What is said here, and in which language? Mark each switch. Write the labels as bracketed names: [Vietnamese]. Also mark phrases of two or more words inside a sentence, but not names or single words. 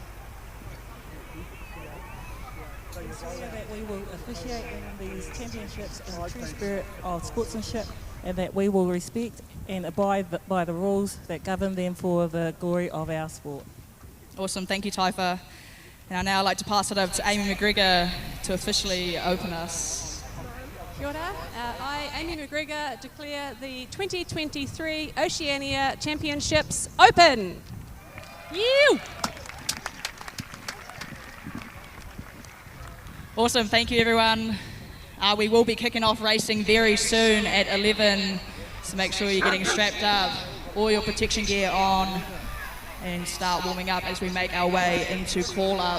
[English] We swear that we will officiate in these championships in the true spirit of sportsmanship, and that we will respect and abide by the rules that govern them for the glory of our sport. Awesome, thank you Taifa. And I'd now like to pass it over to Amy McGregor to officially open us. [Māori] Kia ora. [English] I, Amy McGregor, declare the 2023 Oceania Championships open. You! Awesome, thank you everyone. We will be kicking off racing very soon at 11, so make sure you're getting strapped up, all your protection gear on, and start warming up as we make our way into call up.